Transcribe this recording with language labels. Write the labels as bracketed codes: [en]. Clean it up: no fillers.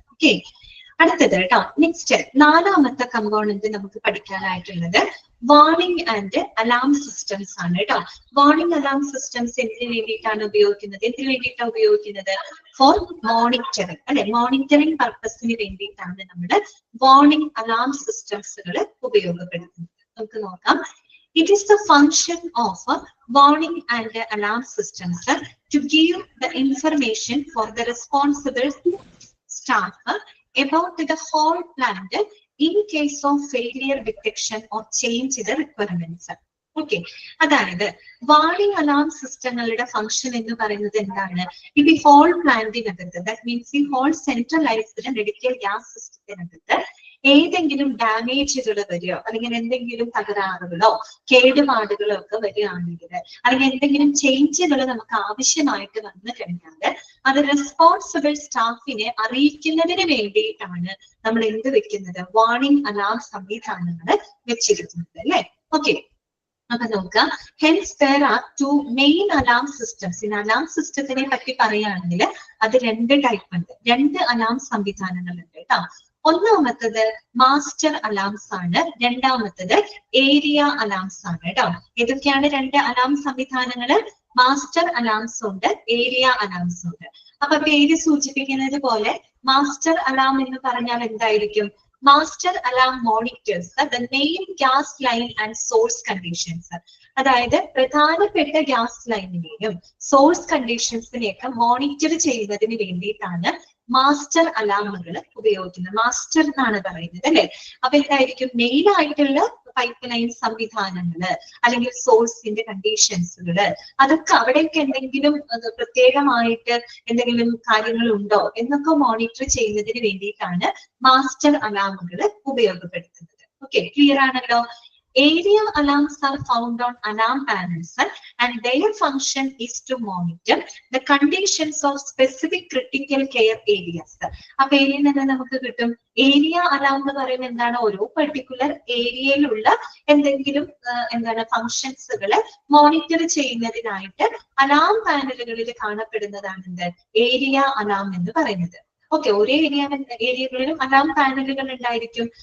[ml] Okay, അടുത്തത് കേട്ടോ. Next 4ാമത്തെ component നമുക്ക് പഠിക്കാനായിട്ടുള്ളത് വാർണിംഗ് ആൻഡ് അലാം സിസ്റ്റംസ് ആണ് കേട്ടോ. വാർണിംഗ് അലാം സിസ്റ്റംസ് എന്തിനു വേണ്ടിയിട്ടാണ് ഉപയോഗിക്കുന്നത്? ഫോർ മോണിറ്ററിംഗ് അല്ലെ, മോണിറ്ററിംഗ് പർപ്പസിന് വേണ്ടിയിട്ടാണ് നമ്മൾ വാർണിംഗ് അലാം സിസ്റ്റംസുകൾ ഉപയോഗപ്പെടുത്തുന്നത്. നമുക്ക് നോക്കാം. [en] It is the function of warning and alarm systems to give the information for the responsible staff about the whole plant in case of failure detection or change in the requirements. [ml] Okay, അതായത് warning alarm സിസ്റ്റങ്ങളുടെ function എന്ന് പറയുന്നത് എന്താണ്? ഇത് ഈ whole പ്ലാന്റിനകത്ത്, that means ഈ whole centralised medical gas സിസ്റ്റത്തിനകത്ത് ഏതെങ്കിലും ഡാമേജുകൾ വരികയോ അല്ലെങ്കിൽ എന്തെങ്കിലും തകരാറുകളോ കേടുപാടുകളോ ഒക്കെ വരികയാണെങ്കിൽ, അല്ലെങ്കിൽ എന്തെങ്കിലും ചേഞ്ചുകൾ നമുക്ക് ആവശ്യമായിട്ട് വന്നു കഴിഞ്ഞാൽ അത് റെസ്പോൺസിബിൾ സ്റ്റാഫിനെ അറിയിക്കുന്നതിന് വേണ്ടിയിട്ടാണ് നമ്മൾ എന്ത് വെക്കുന്നത്? വാർണിംഗ് അലാം സംവിധാനങ്ങൾ വെച്ചിരിക്കുന്നത് അല്ലെ. ഓക്കെ, അപ്പൊ നോക്കാം. [en] Hence there are 2 main alarm systems. [ml] In alarm സിസ്റ്റത്തിനെ പറ്റി പറയുകയാണെങ്കിൽ അത് 2 ടൈപ്പ് ഉണ്ട്, 2 അലാം സംവിധാനങ്ങളുണ്ട് കേട്ടോ. ഒന്നാമത്തത് മാസ്റ്റർ അലാംസ് ആണ്, രണ്ടാമത്തത് ഏരിയ അലാംസ് ആണ് കേട്ടോ. ഏതൊക്കെയാണ് 2 അലാം സംവിധാനങ്ങള്? മാസ്റ്റർ അലാംസ് ഉണ്ട്, ഏരിയ അലാംസ് ഉണ്ട്. അപ്പൊ പേര് സൂചിപ്പിക്കുന്നത് പോലെ മാസ്റ്റർ അലാം എന്ന് പറഞ്ഞാൽ എന്തായിരിക്കും? [en] Master alarm monitors the main gas line and source conditions. [ml] അതായത് പ്രധാനപ്പെട്ട ഗ്യാസ് ലൈനിനെയും സോഴ്സ് കണ്ടീഷൻസിനെയൊക്കെ മോണിറ്റർ ചെയ്യുന്നതിന് വേണ്ടിയിട്ടാണ് മാസ്റ്റർ അലാമുകൾ ഉപയോഗിക്കുന്നത്. മാസ്റ്റർ എന്നാണ് പറയുന്നത് അല്ലെ. അപ്പൊ എന്തായിരിക്കും? മെയിൻ ആയിട്ടുള്ള പൈപ്പ് ലൈൻ സംവിധാനങ്ങള് അല്ലെങ്കിൽ സോഴ്സിന്റെ കണ്ടീഷൻസുകള്, അതൊക്കെ അവിടെയൊക്കെ എന്തെങ്കിലും പ്രത്യേകമായിട്ട് എന്തെങ്കിലും കാര്യങ്ങൾ ഉണ്ടോ എന്നൊക്കെ മോണിറ്റർ ചെയ്യുന്നതിന് വേണ്ടിയിട്ടാണ് മാസ്റ്റർ അലാമുകൾ ഉപയോഗപ്പെടുത്തുന്നത്. ഓക്കെ, ക്ലിയർ ആണല്ലോ. [en] Area alarms are found on alarm panels and their function is to monitor the conditions of specific critical care areas. [ml] അപ്പൊ ഏരിയയിൽ നിന്ന് നമുക്ക് കിട്ടും ഏരിയ അലാം എന്ന് പറയുന്നത് എന്താണ്? ഓരോ പെർട്ടിക്കുലർ ഏരിയയിലുള്ള എന്തെങ്കിലും ഫങ്ഷൻസുകള് മോണിറ്റർ ചെയ്യുന്നതിനായിട്ട് അലാം പാനലുകളിൽ കാണപ്പെടുന്നതാണ് എന്ത്? ഏരിയ അലാം എന്ന് പറയുന്നത്. ഓക്കെ, ഒരേ ഏരിയകളിലും അലാം പാനലുകൾ ഉണ്ടായിരിക്കും.